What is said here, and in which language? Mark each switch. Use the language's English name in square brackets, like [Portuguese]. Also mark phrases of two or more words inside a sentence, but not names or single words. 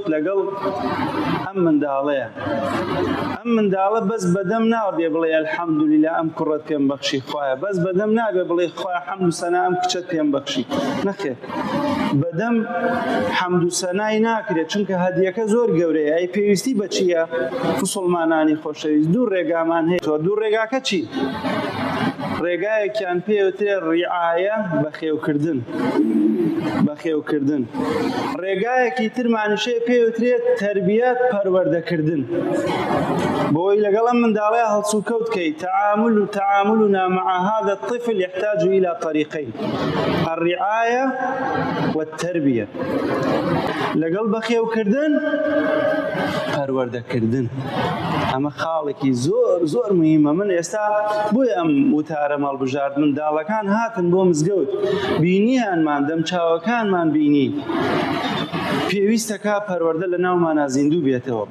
[Central Kurdish] لەگەڵ ئەم منداڵەیە ئەم منداڵە بەس بەدەم نابێ بڵێ ئەلحەمدولیلا ئەم کوڕەت پێم بەخشی خوایە بەس بەدەم نابێ بڵێ خوایە حەمد و سەنا ئەم کچەت پێم بەخشی نەخێر بەدەم حەمد و سەنای ناکرێت چونکە هەدیەکە زۆر گەورەیە ئەی پێویستی بە چییە مسلمانانی خۆشەویست دوو ڕێگامان هەیە دوو ڕێگاکە چی ڕێگایەکیان پێوترێ ڕیعایە بەخێوکردن ڕێگایەکی ترمانیشەیە پێوترێت تەربیەت پەروەردەکردن بۆی لەگەڵ ئەم منداڵەیە هەڵسوکەوت کەی [Arabic] تعاملنا مع هذا الطفل يحتاج إلى طريقين الرعاية والتربية [Central Kurdish] لەگەڵ بەخێوکردن پەروەردەکردن ئەمە خاڵێکی زۆر مهمە من ئێستا بۆی ئەم وتارە مەڵبژارد منداڵەکان هاتن بۆ مزگەوت بینیانمان دەمچاوەکانمان بینی پێویستەکە پەروەردە لە ناومانە زیندوو بێتەوە